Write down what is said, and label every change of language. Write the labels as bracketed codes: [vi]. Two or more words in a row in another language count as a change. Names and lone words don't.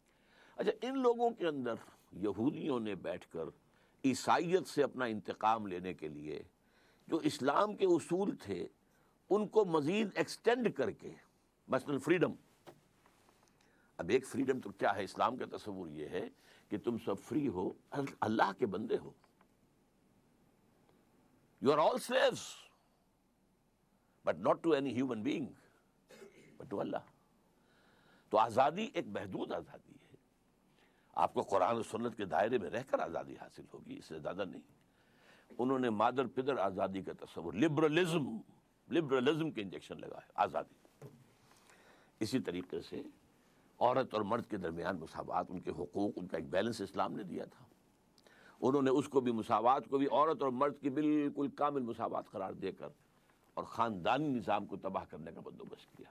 [ur] اچھا، ان لوگوں کے اندر یہودیوں نے بیٹھ کر عیسائیت سے اپنا انتقام لینے کے لیے جو اسلام کے اصول تھے ان کو مزید ایکسٹینڈ کر کے، مثلا فریڈم. اب ایک فریڈم تو کیا ہے، اسلام کا تصور یہ ہے کہ تم سب فری ہو، اللہ کے بندے ہو. [en] You are all slaves but not to any human being but to Allah. [ur] تو آزادی ایک محدود آزادی ہے. آپ کو قرآن و سنت کے دائرے میں رہ کر آزادی حاصل ہوگی، اس سے زیادہ نہیں. انہوں نے مادر پدر آزادی کا تصور، لبرلزم کے انجیکشن لگائے آزادی. اسی طریقے سے عورت اور مرد کے درمیان مساوات، ان کے حقوق، ان کا ایک بیلنس اسلام نے دیا تھا. انہوں نے اس کو بھی، مساوات کو بھی، عورت اور مرد کی بالکل کامل مساوات قرار دے کر اور خاندانی نظام کو تباہ کرنے کا بندوبست کیا.